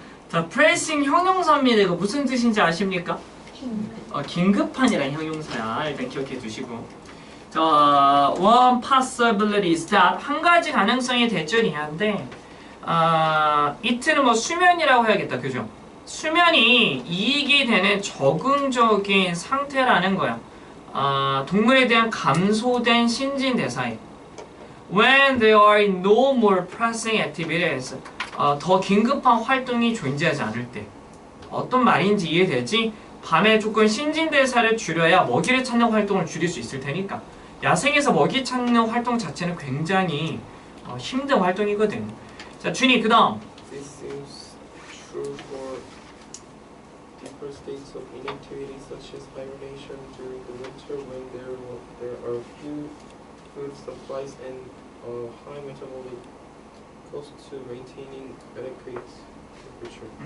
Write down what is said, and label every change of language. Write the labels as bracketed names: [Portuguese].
[Korean] 자, 프레싱 형용사입니다. 이거 무슨 뜻인지 아십니까? 긴급한이란 형용사야. 일단 기억해 두시고. [English] 자, one possibility is that. [Korean] 한 가지 가능성이 대절이한데, it는 뭐 수면이라고 해야겠다. 그죠? 수면이 이익이 되는 적응적인 상태라는 거야. 동물에 대한 감소된 신진대사에. [English] When there are no more pressing activities. [Korean] 더 긴급한 활동이 존재하지 않을 때. 어떤 말인지 이해되지? 밤에 조금 신진대사를 줄여야 먹이를 찾는 활동을 줄일 수 있을 테니까. 야생에서 먹이 찾는 활동 자체는 굉장히 힘든 활동이거든. 자, 준이 그 다음. [English] This seems true for deeper states of inactivity such as hibernation during the winter when there are few food supplies and high metabolic cost to maintaining adequate temperature.